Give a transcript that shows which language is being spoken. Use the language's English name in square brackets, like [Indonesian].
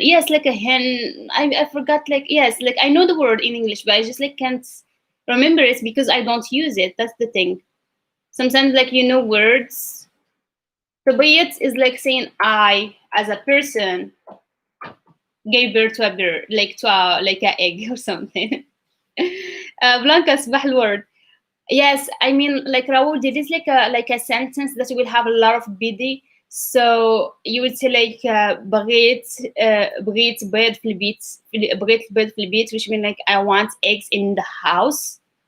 [English] Yes, like a hen. I forgot. Like yes, like I know the word in English, but I just like can't remember it because I don't use it. That's the thing. Sometimes like you know words. So bayat is like saying I as a person gave birth to a bird, like to a like an egg or something. [Arabic] Blanca صباح الورد. [English] Yes, I mean like Raul, there is like a sentence that will have a lot of bidi. So you would say like [Arabic] بغيت بيض في البيت [English] بغيت البيض في البيت, which mean like I want eggs in the house.